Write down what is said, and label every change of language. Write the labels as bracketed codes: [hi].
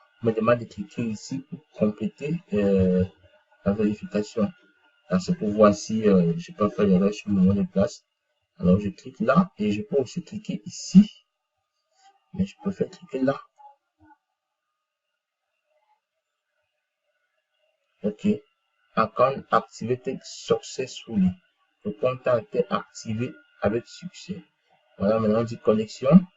[fr] On me demande de cliquer ici pour compléter la vérification. C'est pour voir si je peux faire l'erreur sur mon mot de passe. Alors je clique là et je peux aussi cliquer ici. Mais je préfère cliquer là. Ok. [en] Account activated successfully. [fr] Le compte a été activé avec succès. Voilà, maintenant on dit connexion.